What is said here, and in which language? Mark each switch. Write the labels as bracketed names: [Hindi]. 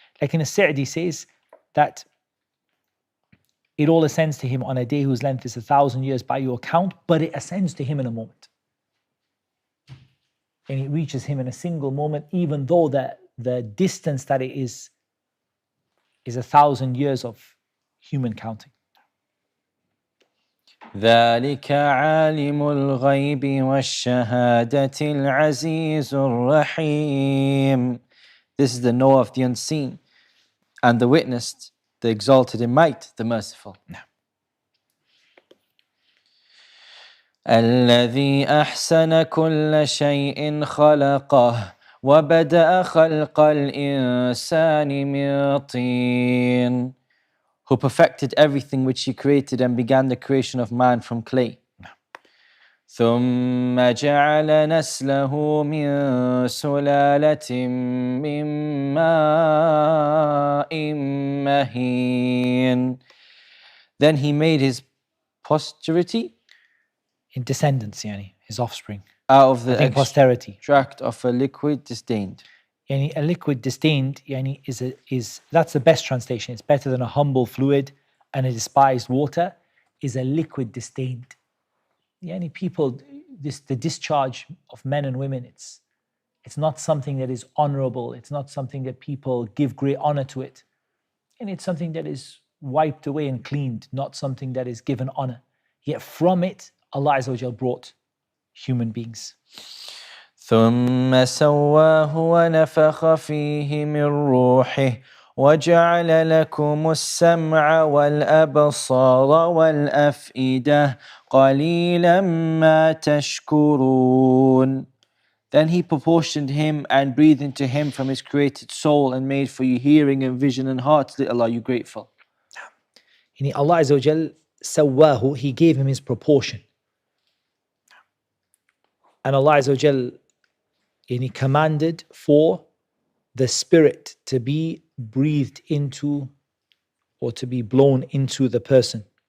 [English] Like in As-Sajdah says that it all ascends to Him on a day whose length is 1,000 years by your count, but it ascends to Him in a moment. And it reaches Him in a single moment, even though the distance that it is 1,000 years of human counting. [Arabic] ذلك عالم الغيب والشهادة العزيز الرحيم. [English] This is the knower of the unseen and the witnessed, the exalted in might, the merciful. [Arabic] الذي أحسن كل شيء خلقه وبدأ خلق الإنسان من طين. [English] Who perfected everything which He created and began the creation of man from clay. [Arabic] ثم جعل نسله من سلالة من ماء مهين. [English] Then he made his posterity in descendants, yani, his offspring. Out of the posterity. Extract of a liquid disdained. Yani, a liquid disdained, yani, is that's the best translation. It's better than a humble fluid and a despised water, is a liquid disdained. Yani, people, the discharge of men and women, it's not something that is honorable. It's not something that people give great honor to it. And it's something that is wiped away and cleaned, not something that is given honor. Yet from it, Allah Azza wa Jal brought human beings. [Arabic] ثم سواه ونفخ فيه من روحه وجعل لكم السمع والأبصار والأفئدة قليلا ما تشكرون. [English] Then he proportioned him and breathed into him from his created soul and made for you hearing and vision and hearts. Little are you grateful. Allah Azza wa Jal sawahu, he gave him his proportion. And Allah Azza wa Jal commanded for the spirit to be breathed into or to be blown into the person.